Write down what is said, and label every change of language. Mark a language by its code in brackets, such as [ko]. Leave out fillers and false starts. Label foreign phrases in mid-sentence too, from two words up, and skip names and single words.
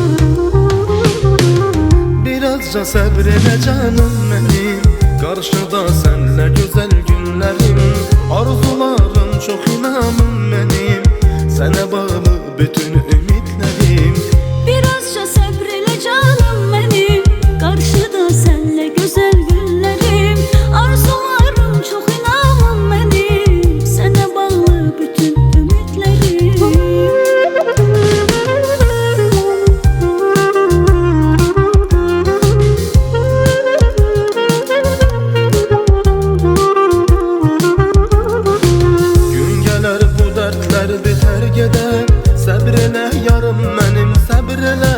[az] Birazca səbr elə canım mənim, qarşıda sənlə gözəl günlərim. Arzularım çox inanım mənim, sənə bağlı bütün ümidlərim. [tr] Birazca sabr elə canım benim, karşıda senle güzel günlerim. Arzularım çok inanım benim, sana bağlı bütün ümitlerim. [az] Gün gələr bu dərdlər bitər gedər, səbr elə yarım mənim səbr elə.